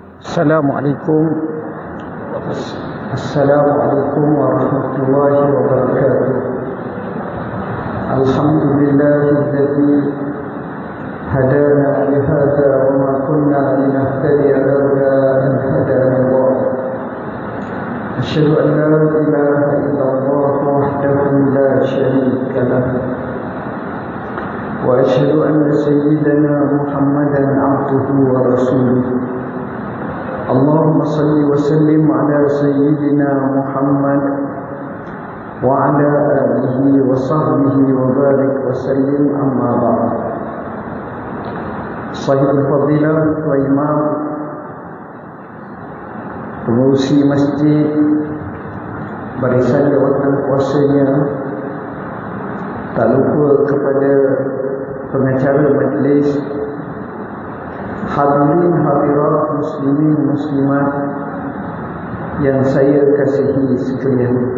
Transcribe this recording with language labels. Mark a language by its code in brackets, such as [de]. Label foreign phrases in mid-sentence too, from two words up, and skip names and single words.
[ar] السلام عليكم السلام عليكم ورحمة الله وبركاته. الحمد لله الذي هدانا لهذا وما كنا لنهتدي لولا أن هدانا الله. أشهد أن لا إله إلا الله وحده لا شريك له. وأشهد أن سيدنا محمدا عبده ورسوله. اللهم صل وسلم على سيدنا محمد وعلى آله وصحبه وبارك وسلم أما بعد. صاحب الفضيلة والإمام, [ms] pengurusi masjid, barisan jawatan kuasanya, tak lupa kepada pengacara majlis, [ar] حاضرين حاضرات مسلمين مسلمات [ms] yang saya kasihi sekalian.